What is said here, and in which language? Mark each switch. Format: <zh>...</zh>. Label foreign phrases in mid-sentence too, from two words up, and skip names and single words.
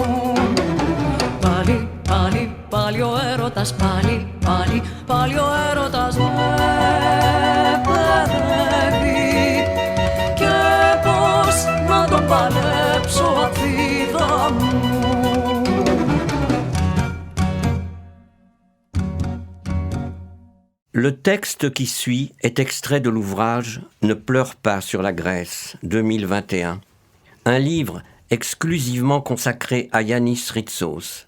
<el>Πάλι, πάλι, πάλι ο έρωτας, πάλι, πάλι, πάλι ο έρωτας με παιδεύει. Και πώς να τον παλέψω ατθίδα μου.</el> <fr>Le texte qui suit est extrait de l'ouvrage « Ne pleure pas sur la Grèce » 2021, un livre exclusivement consacré à Yannis Ritsos.</fr>